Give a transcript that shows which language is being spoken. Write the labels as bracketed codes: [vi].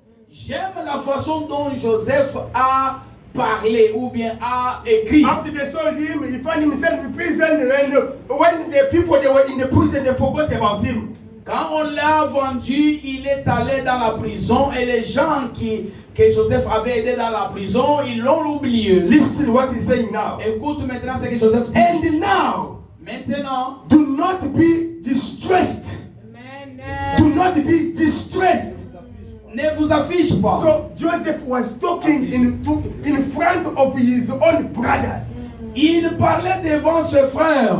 [fr] J'aime la façon dont Joseph a parlé ou bien a écrit. [en] After they sold him, he found himself in prison. And when the people they were in the prison, they forgot about him. [fr] Quand on l'a vendu, il est allé dans la prison et les gens que Joseph avait aidé dans la prison, ils l'ont oublié. [en] Listen what he's saying now. [fr] Écoute maintenant ce que Joseph dit. [en] And now, [fr] Maintenant, [en] do not be distressed. Do not be distressed. [fr] ne vous affiche pas. [en] So Joseph was talking in front of his own brothers. [fr] Il parlait devant ses frères.